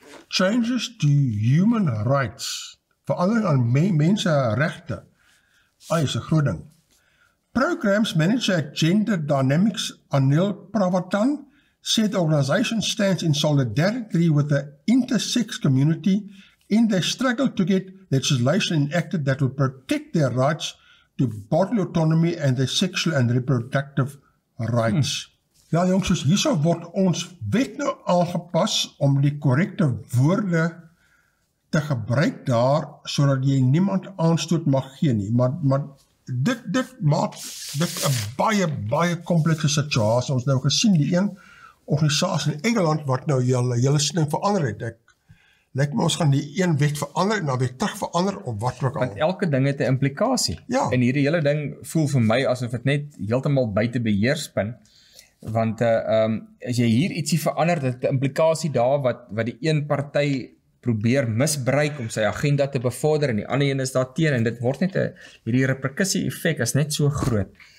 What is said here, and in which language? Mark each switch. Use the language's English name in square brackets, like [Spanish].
[English] Changes to human rights, [Afrikaans] verandering aan mensenregte, is 'n groot ding. [English] Programs Manager at [Afrikaans] Gender Dynamics Anil Pravatan [English] said the organization stands in solidarity with the intersex community in their struggle to get legislation enacted that will protect their rights to bodily autonomy and their sexual and reproductive rights. [Afrikaans] Ja jongens, soos hierso word ons wet nou aangepas om die korrekte woorde te gebruik daar, sodat jy niemand aanstoot mag gee nie. Maar dit maak dit 'n baie komplekse situasie. Ons nou gesien die een organisasie in Engeland wat nou julle siening verander het. Lyk my ons gaan die een wet verander en dan weer terug verander of wat ook al. Want elke ding het 'n implikasie. Ja. En hierdie hele ding voel vir my asof dit net heeltemal buite beheer spin. Want as jy hier ietsie verander, dit 'n implikasie daar wat die een party probeer misbruik om sy agenda te bevorder en die ander een is daar teen en dit word net hierdie reperkussie effek is net so groot.